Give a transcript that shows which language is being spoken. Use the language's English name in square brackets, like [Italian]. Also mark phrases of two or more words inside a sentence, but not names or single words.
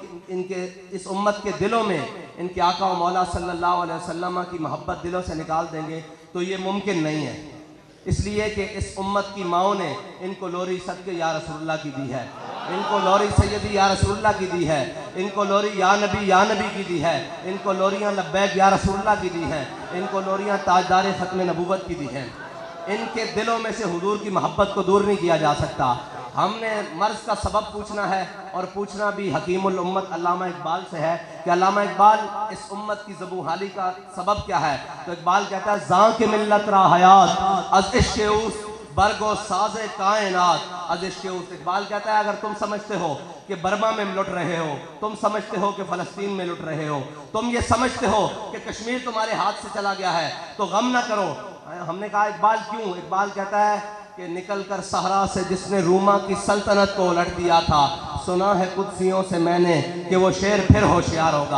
[Urdu] اس امت کے دلوں میں ان کے آقا و مولا [Arabic] صلی اللہ علیہ وسلم [Urdu] کی محبت دلوں سے نکال دیں گے، تو یہ ممکن نہیں ہے، اس لیے کہ اس امت کی ماؤں نے ان کو لوری صدقے [Arabic] یا رسول اللہ [Urdu] کی دی ہے، ان کو لوری [Arabic] سیدی یا رسول اللہ [Urdu] کی دی ہے، ان کو لوری [Arabic] یا نبی [Urdu] کی دی ہے، ان کو لوریاں [Arabic] لبیک یا رسول اللہ [Urdu] کی دی ہیں، ان کو لوریاں تاجدار ختم نبوت کی دی ہیں۔ ان کے دلوں میں سے حضور کی محبت کو دور نہیں کیا جا سکتا۔ ہم نے مرض کا سبب پوچھنا ہے، اور پوچھنا بھی حکیم الامت علامہ اقبال سے ہے کہ علامہ اقبال اس امت کی زبوحالی کا سبب کیا ہے؟ تو اقبال کہتا ہے [Persian] زاں کے ملت را حیات از عشق اوست برگ و ساز کائنات از عشق اوست۔ [Urdu] اقبال کہتا ہے اگر تم سمجھتے ہو کہ برما میں لٹ رہے ہو، تم سمجھتے ہو کہ فلسطین میں لٹ رہے ہو، تم یہ سمجھتے ہو کہ کشمیر تمہارے ہاتھ سے چلا گیا ہے، تو غم نہ کرو۔ ہم نے کہا اقبال کیوں؟ اقبال کہتا ہے کہ نکل کر صحرا سے جس نے روما کی سلطنت کو الٹ دیا تھا، سنا ہے قدسیوں سے میں نے کہ وہ شیر پھر ہوشیار ہوگا۔